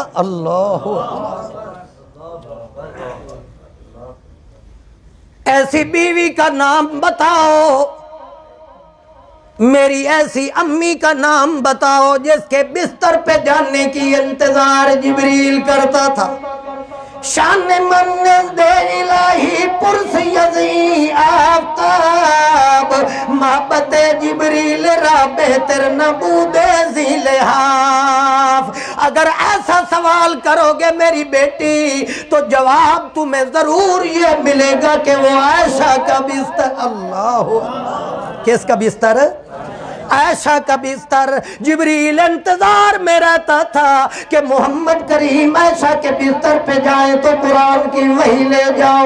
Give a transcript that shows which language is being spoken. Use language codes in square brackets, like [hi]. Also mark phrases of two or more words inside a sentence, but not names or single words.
[ur] اللہ ایسی بیوی کا نام بتاؤ، میری ایسی امی کا نام بتاؤ جس کے بستر پہ جانے کی انتظار جبریل کرتا تھا۔ [fa] شان من نزد الہی پرسی ازئی آفتاب، محبت جبریل رابع تر نبود ذی لحاف۔ [ur] اگر ایسا سوال کرو گے میری بیٹی تو جواب تمہیں ضرور یہ ملے گا کہ وہ عائشہ کا بستر، اللہ کس کا بستر؟ عائشہ کا بستر۔ جبریل انتظار میں رہتا تھا کہ محمد کریم عائشہ کے بستر پہ جائیں تو قرآن کی وحی لے جاؤ۔